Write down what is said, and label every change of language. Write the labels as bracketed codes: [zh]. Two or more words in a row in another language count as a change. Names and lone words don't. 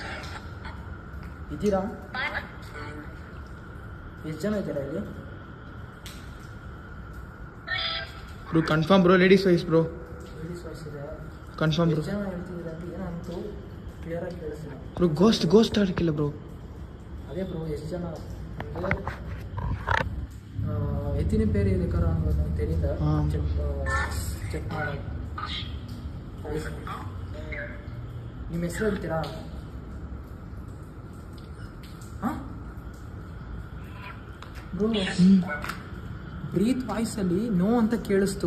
[kn] ಎಷ್ಟು ಜನ ಇದ್ದೀರಾ ಇಲ್ಲಿ? [en] Bro confirm bro. Ladies voice bro. ladies voice ಇದೆ. confirm bro. [kn] ಎಷ್ಟು ಜನ ಹೇಳ್ತಿದ್ದೀರಾ ಅಂತ ಏನಂತೂ ಕ್ಲಿಯರಾಗಿ ಕೇಳಿಸಿಲ್ಲ ಬ್ರೋ. ಗೋಸ್ಟ್ ಆಡಕ್ಕಿಲ್ಲ ಬ್ರೋ. ಅದೇ ಬ್ರೋ, ಎಷ್ಟು ಜನ ಅಂದರೆ [ta] எத்தனை பேர் இருக்கிறாங்கன்னு தெரியல. [kn] ಚೆಕ್ ಮಾಡಿ. ನಿಮ್ಮ ಹೆಸರು ಹೇಳ್ತೀರಾ? ಹಾಂ ಬ್ರೋ, ಬ್ರೀತ್ ವಾಯ್ಸಲ್ಲಿ ನೋ ಅಂತ ಕೇಳಿಸ್ತು.